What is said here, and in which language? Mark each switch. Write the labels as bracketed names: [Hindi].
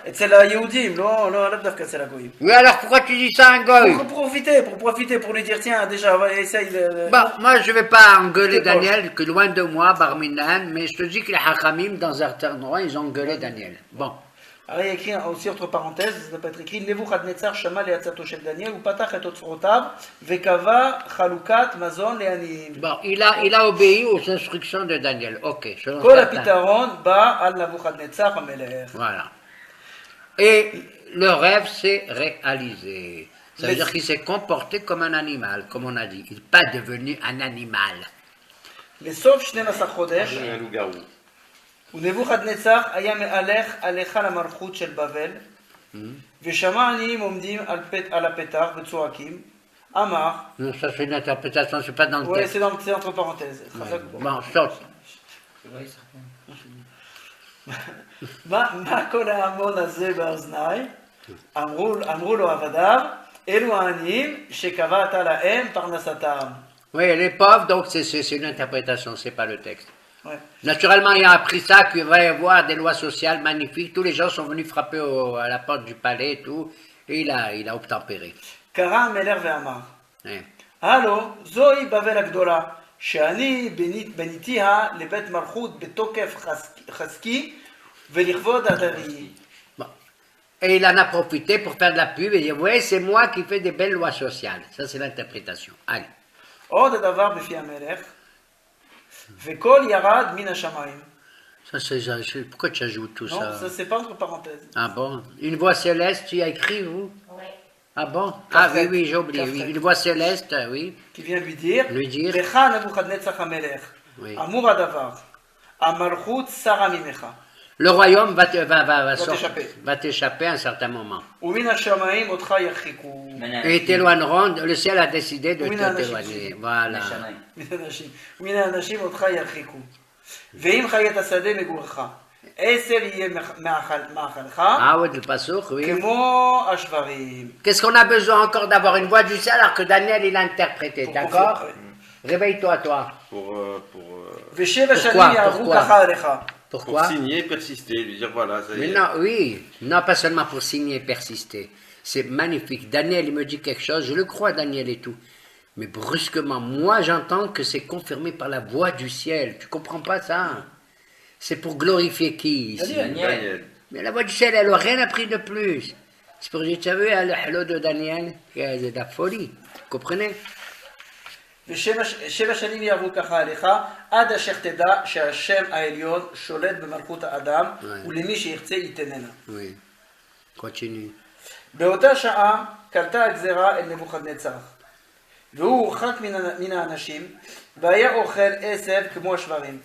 [Hebrew] אצל היהודים, לא לאו דווקא אצל הגויים. [French] Oui, alors pourquoi tu dis ça à un goy? Pour profiter, pour lui dire, tiens, déjà, essaye de... Bon, moi je vais pas engueuler C'est Daniel, que loin de moi, Barminan, mais je te dis que les Hachamim, dans un certain endroit, ils ont engueulé Daniel. Bon, Alors il y a écrit aussi entre parenthèses, ça peut être écrit, [Hebrew] Nebuchadnezzar shama le'atzato shel Daniel, ופתח את אוצרותיו, וקבע חלוקת מזון לעניים. [French] bon, il a obéi aux instructions de Daniel. Ok, selon [Hebrew] כל [French] certains. [Hebrew] הפתרון בא על נבוכדנצר המלך. [French] Voilà. Et le rêve s'est réalisé. Ça veut Mais- dire qu'il s'est comporté comme un animal, comme on a dit. Il n'est pas devenu un animal. [Hebrew] בסוף 12 חודש, [French] Un loup-garou. [Hebrew] ונבוכדנצר היה מהלך על היכל המלכות של בבל, ושמע עניים עומדים על הפתח וצועקים, אמר, [French] Non, ça c'est une interprétation, c'est pas dans le ouais, texte. c'est entre parenthèses, [Hebrew] חזק בו. [French] Bon, saute. [Hebrew] מה כל ההמון הזה באוזניי? אמרו לו עבדיו, אלו העניים שקבעת להם פרנסתם. [French] Oui, les pauvres, donc c'est une interprétation, c'est pas le texte. Ouais. Naturellement, il a appris ça, qu'il va y avoir des lois sociales magnifiques. Tous les gens sont venus frapper à la porte du palais et tout. Et il a obtempéré. [Hebrew] קרא המלך ואמר, [French] Ouais. [Hebrew] הלו, זוהי בבל הגדולה, שאני בניתיה לבית מלכות בתוקף חזקי ולכבוד הדרי. [French] Bon. Et il en a profité pour faire de la pub et dire, ouais, c'est moi qui fais des belles lois sociales. Ça, c'est l'interprétation. Allez. [Hebrew] עוד הדבר בפי המלך, וקול ירד מן השמיים. [French] Ça, pourquoi tu ajoutes tout Non, ça? ça c'est pas entre parenthèses. Ah bon? Une voix céleste, tu y as écrit, vous? Oui. Ah bon? Ah oui, Kafret. oui, j'ai oublié. Oui. Kafret. Une voix céleste, oui. qui vient lui dire, Lui dire. [Hebrew] לך נבוכדנצר המלך, [French] Oui. [Hebrew] אמור הדבר, המלכות שרה ממך, [French] Le royaume va t'échapper à un certain moment. [Hebrew] ומן השמיים אותך ירחיקו. [French] Et ils t'éloigneront, le ciel a décidé de Oui, te non, t'éloigner. Voilà. [Hebrew] מן האנשים, ומן האנשים אותך ירחיקו. ואם חיית השדה מגורך, עשב יהיה מאכלך, [French] Ah oui, le passouk, oui. [Hebrew] כמו השברים. [French] Qu'est-ce qu'on a besoin encore d'avoir une voix du ciel alors que Daniel il a interprété, Pour d'accord? confirmer. Réveille-toi, toi. [Hebrew] ושבע [French] Pourquoi? [Hebrew] שנים יעברו [French] Pourquoi? [Hebrew] ככה עליך. [French] Pour Pourquoi? signer, persister, lui dire voilà, ça y Mais est. non, oui. Non, pas seulement pour signer et persister. C'est magnifique. Daniel, il me dit quelque chose, je le crois, Daniel et tout. Mais brusquement, moi, j'entends que c'est confirmé par la voix du ciel. Tu comprends pas ça? C'est pour glorifier qui ici? Daniel. Mais la voix du ciel, elle n'a rien appris de plus. C'est pour dire, tu as vu, le hello de Daniel, c'est de la folie. Vous comprenez? [Hebrew] ושבע שנים יעברו ככה עליך, עד אשר תדע שהשם העליון שולט במלכות האדם, ולמי שירצה ייתננה. [French] Oui. Continue. [Hebrew] באותה שעה קלטה הגזרה אל נבוכדנצר, והוא הורחק מן האנשים, והיה אוכל עשב כמו השברים.